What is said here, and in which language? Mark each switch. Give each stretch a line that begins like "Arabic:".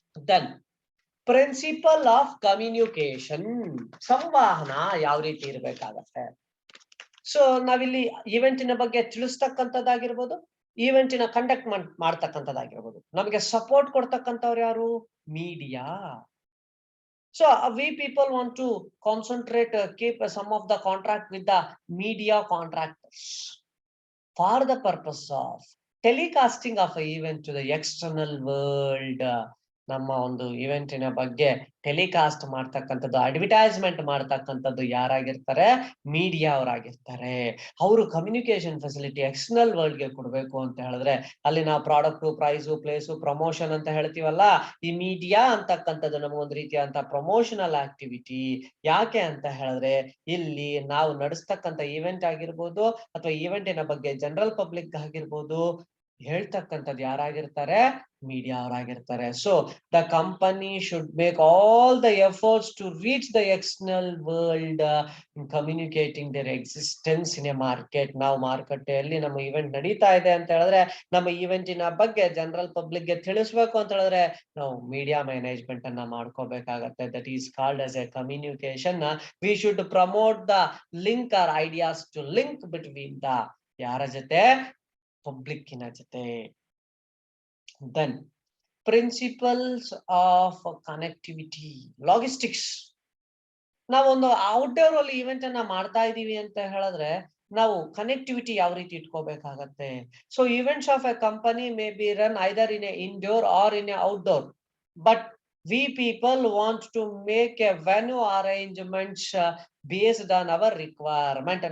English: then principle of communication,
Kannada: ಸಂವಹನ ಯಾವ ರೀತಿ ಇರ್ಬೇಕಾಗತ್ತೆ. ಸೊ ನಾವಿಲ್ಲಿ ಇವೆಂಟಿನ ಬಗ್ಗೆ ತಿಳಿಸ್ತಕ್ಕಂಥದ್ದಾಗಿರ್ಬೋದು, ಇವೆಂಟಿನ ಕಂಡಕ್ಟ್ ಮಾಡ್ತಕ್ಕಂಥದ್ದಾಗಿರ್ಬೋದು. ನಮಗೆ ಸಪೋರ್ಟ್ ಕೊಡ್ತಕ್ಕಂಥವ್ರು ಯಾರು? Media.
English: So we people want to concentrate, keep some of the contract with the media contractors for the purpose of telecasting of an event to the external world.
Kannada: ನಮ್ಮ ಒಂದು ಇವೆಂಟಿನ ಬಗ್ಗೆ telecast ಮಾಡ್ತಕ್ಕಂಥದ್ದು, advertisement ಮಾಡ್ತಕ್ಕಂಥದ್ದು ಯಾರಾಗಿರ್ತಾರೆ? Media ಅವರಾಗಿರ್ತಾರೆ. ಅವರು communication facility external world ಗೆ ಕೊಡ್ಬೇಕು ಅಂತ ಹೇಳಿದ್ರೆ ಅಲ್ಲಿ ನಾವು ಪ್ರಾಡಕ್ಟ್, ಪ್ರೈಸು, ಪ್ಲೇಸು, ಪ್ರಮೋಷನ್ ಅಂತ ಹೇಳ್ತೀವಲ್ಲ, ಈ ಮೀಡಿಯಾ ಅಂತಕ್ಕಂಥದ್ದು ನಮಗೊಂದು ರೀತಿಯಾದಂತ ಪ್ರಮೋಷನಲ್ ಆಕ್ಟಿವಿಟಿ. ಯಾಕೆ ಅಂತ ಹೇಳಿದ್ರೆ ಇಲ್ಲಿ ನಾವು ನಡೆಸ್ತಕ್ಕಂಥ ಇವೆಂಟ್ ಆಗಿರ್ಬೋದು ಅಥವಾ ಇವೆಂಟಿನ ಬಗ್ಗೆ ಜನರಲ್ ಪಬ್ಲಿಕ್ ಆಗಿರ್ಬೋದು ಹೇಳ್ತಕ್ಕಂಥದ್ದು ಯಾರಾಗಿರ್ತಾರೆ? Media ಅವರಾಗಿರ್ತಾರೆ.
English: So the company should make all the efforts to reach the external world communicating their existence in a market.
Kannada: ನಾವು ಮಾರುಕಟ್ಟೆಯಲ್ಲಿ ನಮ್ಮ ಇವೆಂಟ್ ನಡೀತಾ ಇದೆ ಅಂತ ಹೇಳಿದ್ರೆ ನಮ್ಮ ಇವೆಂಟಿನ ಬಗ್ಗೆ ಜನರಲ್ ಪಬ್ಲಿಕ್ ಗೆ ತಿಳಿಸ್ಬೇಕು ಅಂತ ಹೇಳಿದ್ರೆ ನಾವು ಮೀಡಿಯಾ ಮ್ಯಾನೇಜ್ಮೆಂಟ್ ಅನ್ನ ಮಾಡ್ಕೋಬೇಕಾಗತ್ತೆ.
English: That is called as a communication. We should promote the link our ideas to link between the
Kannada: ಯಾರ ಜೊತೆ? ಪಬ್ಲಿಕ್ಕಿನ ಜೊತೆ.
English: Then principles of connectivity, logistics.
Kannada: ನಾವೊಂದು ಔಟ್ಡೋರ್ ಅಲ್ಲಿ ಇವೆಂಟ್ ಅನ್ನ ಮಾಡ್ತಾ ಇದೀವಿ ಅಂತ ಹೇಳಿದ್ರೆ ನಾವು ಕನೆಕ್ಟಿವಿಟಿ ಯಾವ ರೀತಿ ಇಟ್ಕೋಬೇಕಾಗತ್ತೆ.
English: So events of a company may be run either in a indoor or in a outdoor, but we people want to make a venue arrangements based on our requirement.